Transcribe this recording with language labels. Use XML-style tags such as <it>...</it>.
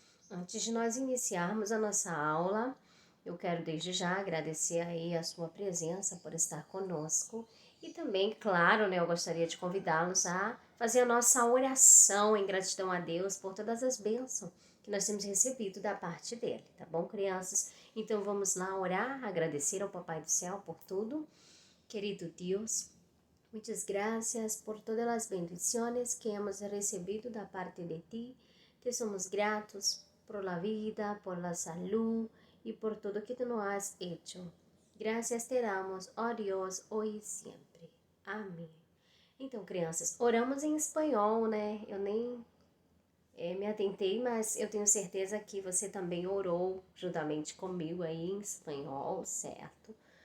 <pt>Antes de nós iniciarmos a nossa aula, eu quero desde já agradecer aí a sua presença por estar conosco e também, claro, né, eu gostaria de convidá-los a fazer a nossa oração em gratidão a Deus por todas as bênçãos que nós temos recebido da parte dele, tá bom, crianças? Então vamos lá orar, agradecer ao Papai do Céu por tudo. Querido Deus, muitas graças por todas as</pt> <es>bendiciones que hemos</es> <pt>recebido da parte de ti.</pt> <es>Te somos gratos por la vida, por la salud y por todo que tu nos has hecho. Gracias te damos,</es> <pt>ó Deus, hoje e sempre. Amém. Então, crianças, oramos em espanhol, né? Eu nem me atentei, mas eu tenho certeza que você também orou juntamente comigo aí em espanhol, certo?</pt>